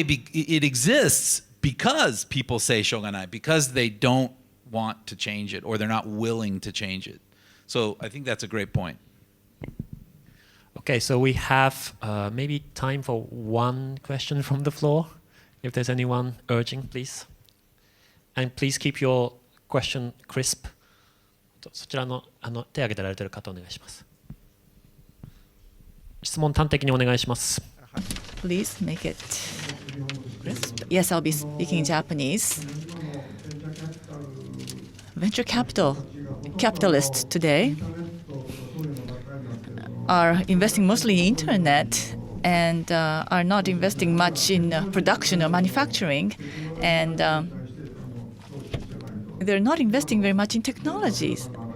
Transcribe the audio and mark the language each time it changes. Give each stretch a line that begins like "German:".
English: It exists because people say "shoganai," because they don't want to change it, or they're not willing to change it. So I think that's a great point. Okay, so we have maybe time for one question from the floor. If there's anyone urging, please. And please keep your question crisp.
Japanese: そちらの手を挙げてられている方お願いします。質問端的にお願いします。
English: Please make it crisp. Yes, I'll be speaking Japanese. Venture capitalists today are investing mostly in internet and are not investing much in production or manufacturing, and they're not investing very much in technologies.